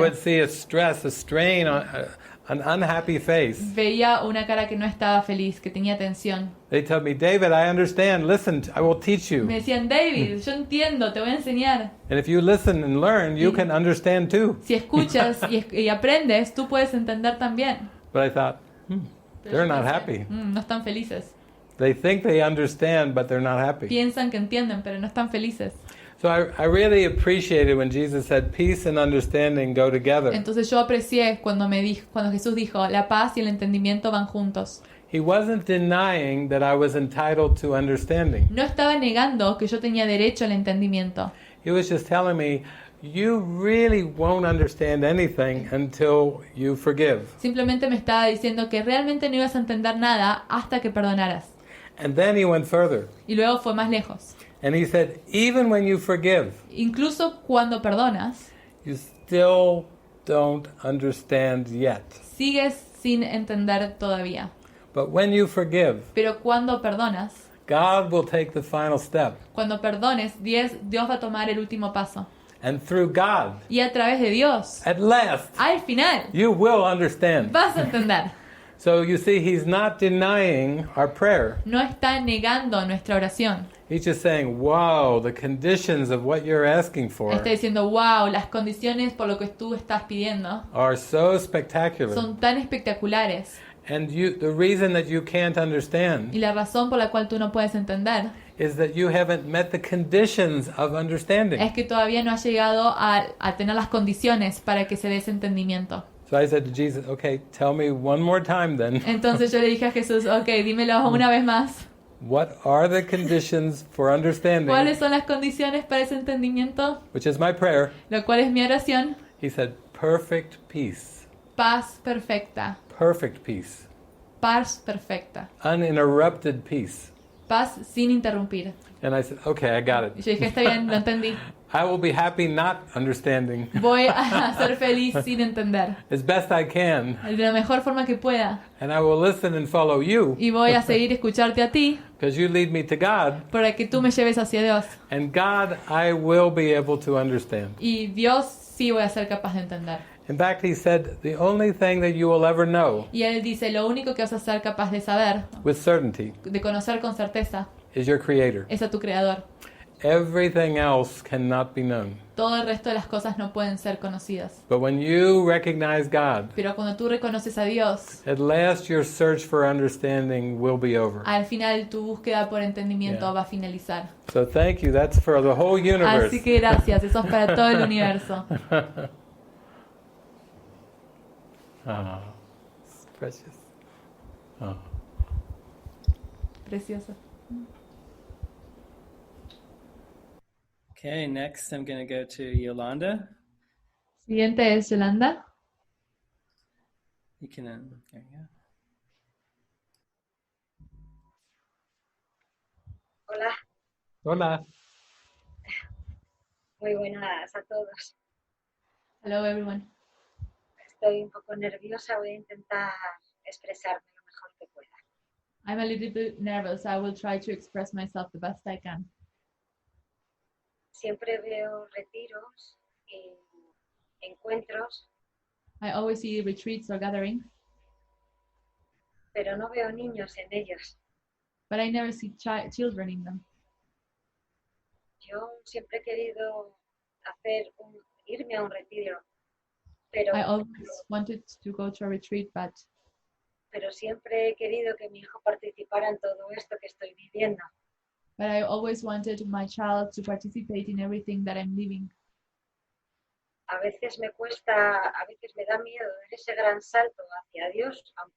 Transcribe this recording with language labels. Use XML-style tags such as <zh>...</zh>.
<en>would see a stress, a strain, an unhappy face.</en> <es>Veía una cara que no estaba feliz, que tenía tensión.</es> <en>They tell me, David, I understand. Listen, I will teach you.</en> <es>Me decían, David, yo entiendo, te voy a enseñar.</es> <en>And if you listen and learn, you can understand too.</en> <es>Si escuchas y aprendes, tú puedes entender también.</es> <en>But I thought,</en> <es>Pero</es> <en>they're not</en> <es>pensé,</es> <en>happy.</en> <es>No están felices.</es> <en>They think they understand, but they're not happy.</en> <es>Piensan que entienden, pero no están felices.</es> <en>So I really appreciated when Jesus said, peace and understanding go together.</en> <es>Entonces yo aprecié cuando Jesús dijo, la paz y el entendimiento van juntos.</es> <en>He wasn't denying that I was entitled to understanding.</en> <es>No estaba negando que yo tenía derecho al entendimiento.</es> <en>He was just telling me, you really won't understand anything until you forgive.</en> <es>Simplemente me estaba diciendo que realmente no ibas a entender nada hasta que perdonaras.</es> <en>And then he went further.</en> <es>Y luego fue más lejos.</es> <en>And he said, even when you forgive,</en> <es>Incluso cuando perdonas,</es> <en>you still don't understand yet.</en> <es>sigues sin entender todavía.</es> <en>But when you forgive,</en> <es>Pero cuando perdonas,</es> <en>God will take the final step.</en> <es>cuando perdones, Dios va a tomar el último paso.</es> <en>And through God,</en> <es>Y a través de Dios,</es> <en>at last,</en> <es>al final,</es> <en>you will understand.</en> <es>vas a entender.</es> <en>So you see, he's not denying our prayer.</en> <es>No está negando nuestra oración.</es> <en>He's just saying, wow, the conditions of what you're asking for</en> <es>Está diciendo, wow, las condiciones por lo que tú estás pidiendo</es> <en>are so spectacular.</en> <es>son tan espectaculares.</es> <en>And the reason that you can't understand</en> <es>Y la razón por la cual tú no puedes entender</es> <en>is that you haven't met the conditions of understanding.</en> <es>es que todavía no has llegado a tener las condiciones para que se dé ese entendimiento.</es> <en>So I said to Jesus, okay, tell me one more time then.</en> <es>Entonces yo le dije a Jesús, ok, dímelo una vez más.</es> <en>What are the conditions for understanding?</en> <es>¿Cuáles son las condiciones para ese entendimiento?</es> <en>Which is my prayer.</en> <es>Lo cual es mi oración.</es> <en>He said, perfect peace.</en> <es>Paz perfecta.</es> <en>Perfect peace.</en> <es>Paz perfecta.</es> <en>Uninterrupted peace.</en> <es>Paz sin interrumpir.</es> <en>And I said, okay, I got</en> <es>Y</es> <en>it.</en> <es>yo dije, está bien, lo entendí.</es> <en>I will be happy not understanding</en> <es>Voy a ser feliz sin entender.</es> <en>as best I can.</en> <es>De la mejor forma que pueda.</es> <en>And I will listen and follow you</en> <es>Y voy a seguir escucharte a ti</es> <en>because you lead me to God.</en> <es>para que tú me lleves hacia Dios.</es> <en>And God, I will be able to understand.</en> <es>Y Dios sí voy a ser capaz de entender.</es> <en>In fact, he said, the only thing that you will ever know</en> <es>Y Él dice, lo único que vas a ser capaz de saber,</es> <en>with certainty</en> <es>de conocer con certeza,</es> <en>is your Creator.</en> <es>es a tu Creador.</es> <en>Everything else cannot be known.</en> <es>Todo el resto de las cosas no pueden ser conocidas.</es> <en>But when you recognize God,</en> <es>Pero cuando tú reconoces a Dios,</es> <en>at last your search for understanding will be over.</en> <es>al final tu búsqueda por entendimiento</es> <en>Yeah.</en> <es>va a finalizar.</es> <en>So thank you. That's for the whole universe.</en> <es>Así que gracias, eso es para todo el universo.</es> <en>Ah, it's precious. Oh.</en> <es>Precioso.</es> <en>Okay, next I'm going to go to Yolanda.</en> <es>Siguiente es Yolanda.</es> <en>You can, there you go.</en> <es>Hola, Hola. muy buenas a todos.</es> <en>Hello everyone.</en> <es>Estoy un poco nerviosa, voy a intentar expresarme lo mejor que pueda.</es> <en>I'm a little bit nervous. I will try to express myself the best I can.</en> <es>Siempre veo retiros y encuentros,</es> <en>I always see retreats or gatherings,</en> <es>pero no veo niños en ellos.</es> <en>but I never see children in them.</en> <es>yo siempre he querido irme a un retiro, pero,</es> <en>I always wanted to go to a retreat,</en> <es>pero siempre he querido que mi hijo participara en todo esto que estoy viviendo.</es> <en>I always wanted my child to participate in everything that I'm living.</en> <es>A veces me da miedo dar ese gran salto hacia Dios,</es>